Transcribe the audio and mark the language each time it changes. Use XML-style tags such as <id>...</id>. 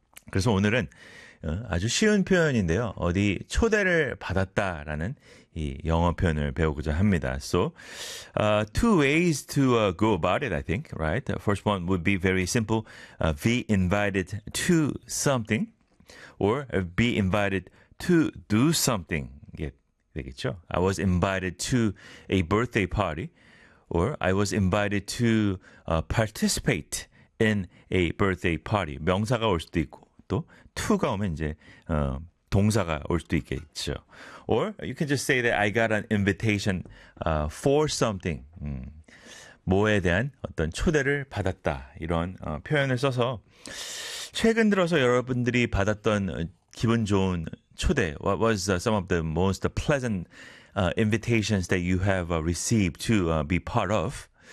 <ko>그래서 오늘은 아주 쉬운 표현인데요. 어디 초대를 받았다라는 이 영어 표현을 배우고자 합니다.</ko> <en>So, two ways to go about it, I think, right? The first one would be very simple, be invited to something. Or be invited to do something.</en> <ko>이게 되겠죠?</ko> <en>I was invited to a birthday party. Or I was invited to participate in a birthday party.</en> <ko>명사가 올 수도 있고 또 to가 오면 이제 동사가 올 수도 있겠죠.</ko> <en>Or you can just say that I got an invitation for something.</en> <ko>뭐에 대한 어떤 초대를 받았다. 이런 표현을 써서 최근 들어서 여러분들이 받았던 기분 좋은 초대,</ko> <en>what was some of the most pleasant invitations that you have received to be part of?</en>